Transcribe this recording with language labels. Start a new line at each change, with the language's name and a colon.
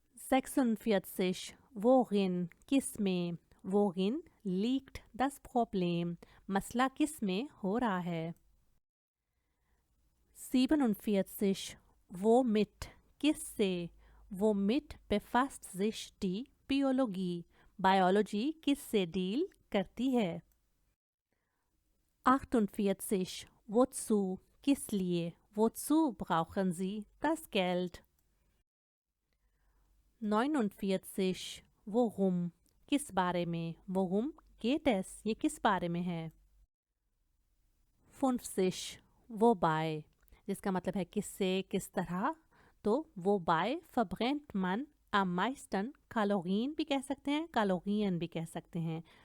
Hindi: 46 worin किस में,
German: worin liegt das Problem
Hindi: मसला किस में हो रहा है। 47 womit किस से,
German: womit befasst sich die Biologie
Hindi: biology किस से डील करती है।
German: 48 wozu
Hindi: किस लिए,
German: wozu brauchen Sie das Geld।
Hindi: 49 worum किस बारे में,
German: worum geht es
Hindi: ये किस बारे में है। 50 wobei जिसका मतलब है किससे किस तरह, तो
German: wobei verbrennt man am meisten Kalorien
Hindi: भी कह सकते हैं, Kalorien भी कह सकते हैं।